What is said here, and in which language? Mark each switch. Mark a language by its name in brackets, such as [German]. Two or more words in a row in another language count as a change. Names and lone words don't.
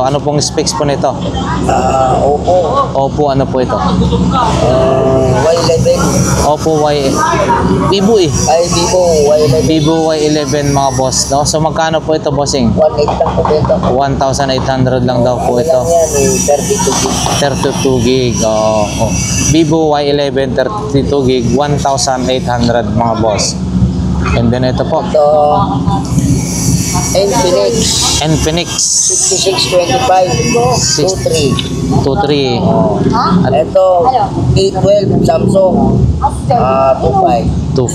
[Filipino] Ano pong specs po nito? Oppo, ano po ito? Y11. Oppo Vivo Y11. Vivo Y11 mga boss, no? So magkano po ito bossing? 1.8 lang po dito. 1,800 lang daw po ito. Yan eh, 32 gig. 32 gig. Oh. Vivo Y11 32 gig, 1,800 mga boss. [English] And then [Filipino] ito po, Ito, Infinix 6625 23. 23. Ito, A12 Samsung 25.